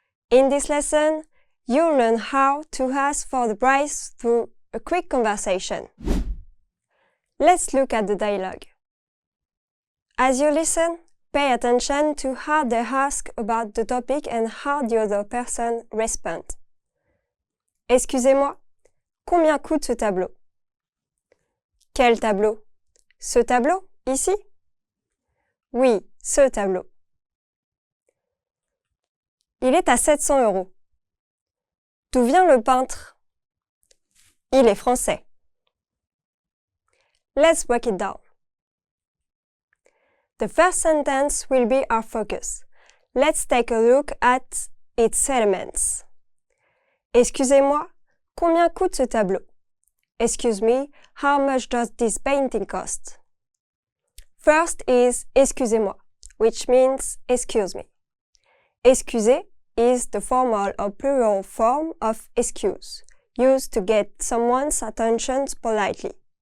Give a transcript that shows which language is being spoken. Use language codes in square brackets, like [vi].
[en] In this lesson, you'll learn how to ask for the price through a quick conversation. Let's look at the dialogue. As you listen, pay attention to how they ask about the topic and how the other person responds. [fr] Excusez-moi, combien coûte ce tableau? Quel tableau? Ce tableau, ici? Oui, ce tableau. Il est à 700 €. D'où vient le peintre? Il est français. [en] Let's break it down. The first sentence will be our focus. Let's take a look at its elements. [fr] Excusez-moi, combien coûte ce tableau? [en] Excuse me, how much does this painting cost? First is [fr] excusez-moi, [en] which means excuse me. Excuser is the formal or plural form of excuse, used to get someone's attention politely.